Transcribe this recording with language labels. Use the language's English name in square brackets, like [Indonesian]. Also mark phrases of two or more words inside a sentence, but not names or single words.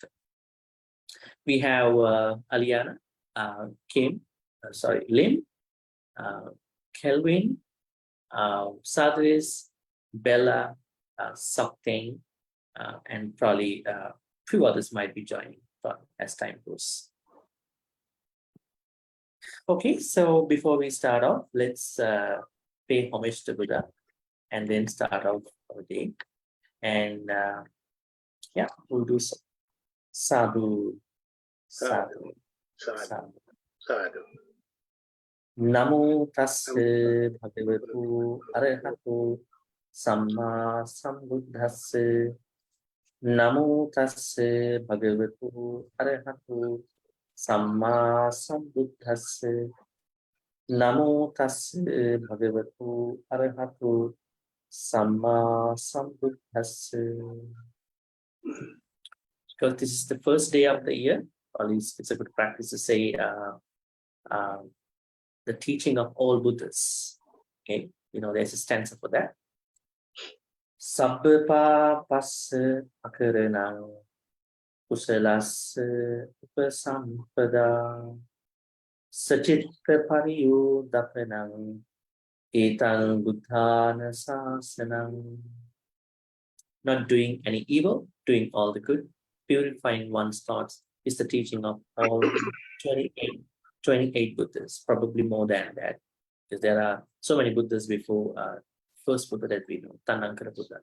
[English] We have Aliana, Lim, Kelvin, Sadris, Bella, Sokting, and probably few others might be joining as time goes. Okay, so before we start off, let's pay homage to Buddha and then start off our day. And yeah, we'll do so. [Pali] Sadhu, sadhu, sadhu, sadhu. Namo tassa bhagavatu arahatu samma sambuddhassa. Namo tassa bhagavatu arahatu samma sambuddhassa. Namo tassa bhagavatu arahatu samma sambuddhassa. [English] Because this is the first day of the year it's a good practice to say the teaching of all Buddhas. Okay, there's a stanza for that. [Pali] Sabbapa passa akaranang kusalassa upasampada sacitta pariyodappanang etang buddhana sasanang. [English] Not doing any evil, doing all the good, purifying one's thoughts is the teaching of all 28 Buddhas, probably more than that, because there are so many Buddhas before first Buddha that we know, Tanankara Buddha.